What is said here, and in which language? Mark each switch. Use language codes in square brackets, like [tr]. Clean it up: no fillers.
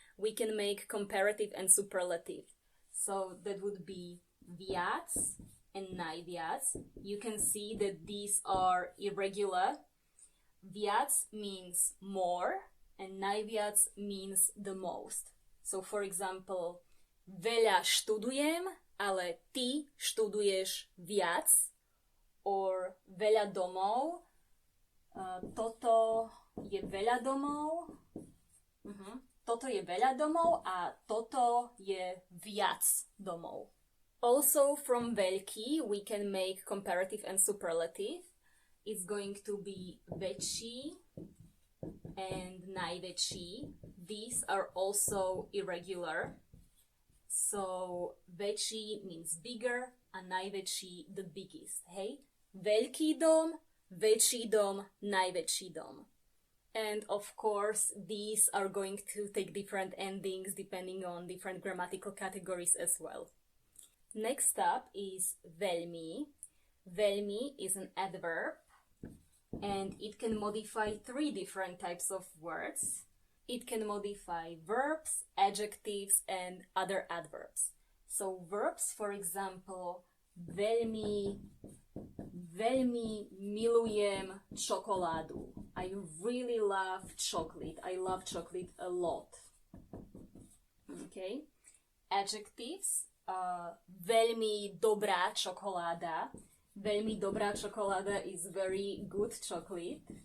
[en] We can make comparative and superlative. So that would be viac and najviac. You can see that these are irregular. Viac means more and najviac means the most. So for example, [sk] veľa študujem, ale ty študuješ viac. Or veľa domov, toto je veľa domov. Toto je veľa domov a toto je viac domov. [en] Also from VEĽKý we can make comparative and superlative. It's going to be väčší and najväčší. These are also irregular. So väčší means bigger a najväčší the biggest. Hey? [sk] Veľký dom, väčší dom, najväčší dom. [en] And of course, these are going to take different endings depending on different grammatical categories as well. Next up is VEĽMI. VEĽMI is an adverb and it can modify 3 different types of words. It can modify verbs, adjectives, and other adverbs. So verbs, for example, [sk] veľmi milujem čokoládu. [en] I really love chocolate. I love chocolate a lot. Okay. Adjectives. [sk] Veľmi dobrá čokoláda. Veľmi dobrá čokoláda [en] is very good chocolate.